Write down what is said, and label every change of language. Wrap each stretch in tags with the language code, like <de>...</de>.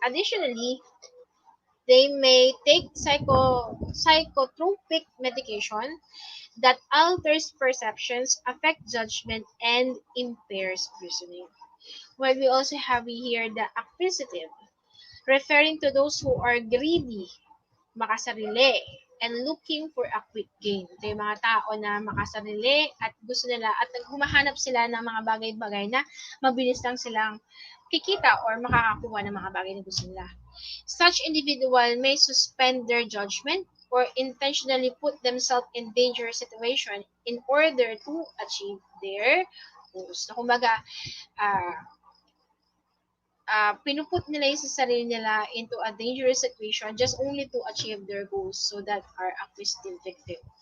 <en>Additionally, they may take psychotropic medication that alters perceptions, affect judgment, and impairs reasoning. While we also have here the acquisitive, referring to those who are greedy,</en> <tl>makasarili,</tl> <en>and looking for a quick gain.</en> <tl>Ito yung mga tao na makasarili at gusto nila at humahanap sila ng mga bagay-bagay na mabilis lang silang kikita or makakakuha ng mga bagay na gusto nila.</tl> <en>Such individual may suspend their judgment or intentionally put themselves in dangerous situation in order to achieve their goals. So,</en> <tl>kumbaga, uh, pinuput nila yung sa sarili nila</tl> <en>into a dangerous situation just only to achieve their goals, so that are acquisitive victim.</en>